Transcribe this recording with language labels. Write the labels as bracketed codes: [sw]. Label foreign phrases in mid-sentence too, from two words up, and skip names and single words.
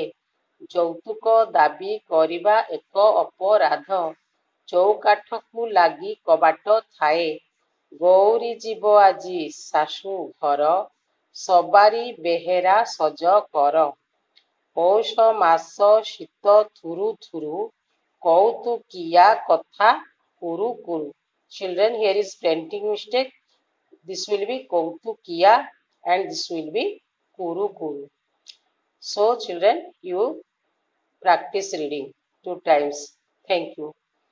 [or] ଯୌତୁକ ଦାବୀ କରିବା ଏକ ଅପରାଧ, ଚୌକାଠକୁ ଲାଗି କବାଟ ଥାଏ। ଗୌରୀ ଯିବ ଆଜି ଶାଶୁ ଘର, ସବାରି ବେହେରା ସଜ କର। ପୌଷ ମାସ ଶୀତ ଥୁରୁ ଥୁରୁ, କୌତୁକିଆ କଥା କୁରୁ କୁରୁ. [en] Children, here is printing mistake. This will be Kautukiya and this will be Kuru Kuru. So children, you practice reading 2 times. Thank you.